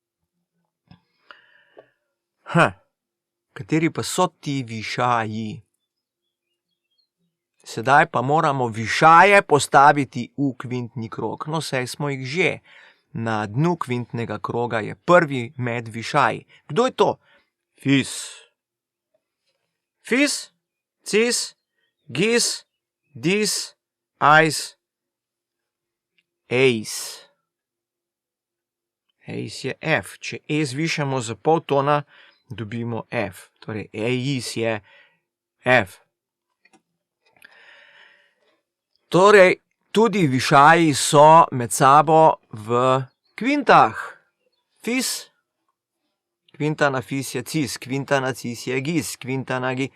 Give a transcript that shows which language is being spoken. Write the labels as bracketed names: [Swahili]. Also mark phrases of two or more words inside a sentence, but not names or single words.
[Slovenian] Kateri pa so ti višaji? Sedaj pa moramo višaje postaviti v kvintni krog. No, saj smo jih že. Na dnu kvintnega kroga je prvi med višaji. Kdo je to? Fis. Fis, cis, gis, dis, ais, eis. Eis je F. Če E zvišamo za pol tona, dobimo F. Torej, eis je F. Torej, tudi višaji so med sabo v kvintah. Fis, kvinta na fis je cis, kvinta na cis je gis, kvinta na gis.